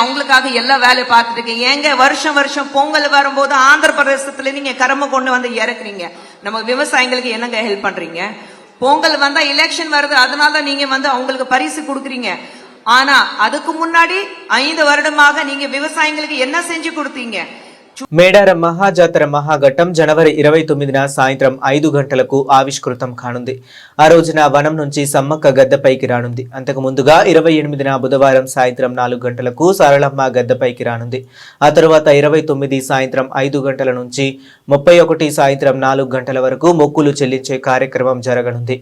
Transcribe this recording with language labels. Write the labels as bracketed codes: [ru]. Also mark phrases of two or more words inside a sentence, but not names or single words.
[ta] அவங்களுக்காக எல்லா வேலையை பார்த்துட்டு இருக்கேன். ஏங்க வருஷம் பொங்கல் வரும்போது ஆந்திர பிரதேசத்துல நீங்க கரும்பு கொண்டு வந்து இறக்குறீங்க, நம்ம விவசாயிகளுக்கு என்னங்க ஹெல்ப் பண்றீங்க? பொங்கல் வந்தா எலெக்ஷன் வருது, அதனால நீங்க வந்து அவங்களுக்கு பரிசு கொடுக்குறீங்க. ஆனா அதுக்கு முன்னாடி 5 வருடமாக நீங்க விவசாயிகளுக்கு என்ன செஞ்சு கொடுத்தீங்க? [te] మేడారం మహాజాతర మహాఘట్టం జనవరి 29న సాయంత్రం 5 గంటలకు ఆవిష్కృతం కానుంది. ఆ రోజున వనం నుంచి సమ్మక్క గద్దెపైకి రానుంది. అంతకు ముందుగా 28న బుధవారం సాయంత్రం 4 గంటలకు సారళమ్మ గద్దెపైకి రానుంది. ఆ తరువాత 29 సాయంత్రం 5 గంటల నుంచి 31 సాయంత్రం 4 గంటల వరకు మొక్కులు చెల్లించే కార్యక్రమం జరగనుంది.